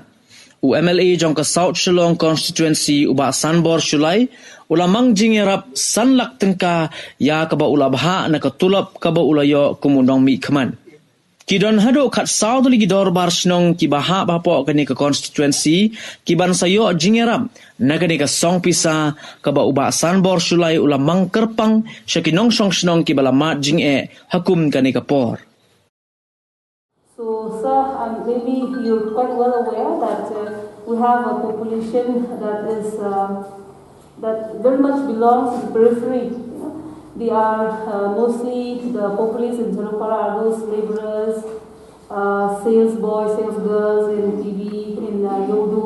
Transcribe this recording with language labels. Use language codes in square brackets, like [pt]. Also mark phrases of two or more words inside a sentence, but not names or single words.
[kha] UMLA jong ka South Shillong Constituency uba Sanbor Shulai ulamang Jingïarap sanlak tengka ya ka ba ulabha na ka tulap ka ba ulayo kumundong mi khaman. Kidon hado kat South ligi Dorbar Shnong ki baha Hapoh kani ka Constituency ki ban sayo Jingïarap nagani ka song pisa ka ba uba Sanbor Shulai ulamang kerpang syakinong song Shnong ki balamat Jing'e hakum kani ka por. [en] So, sir, maybe you're quite well aware that we have a population that is that very much belongs to the periphery. You know? They are mostly the populace in Dorbar are those laborers, sales boys, sales girls in PB, in Yodo.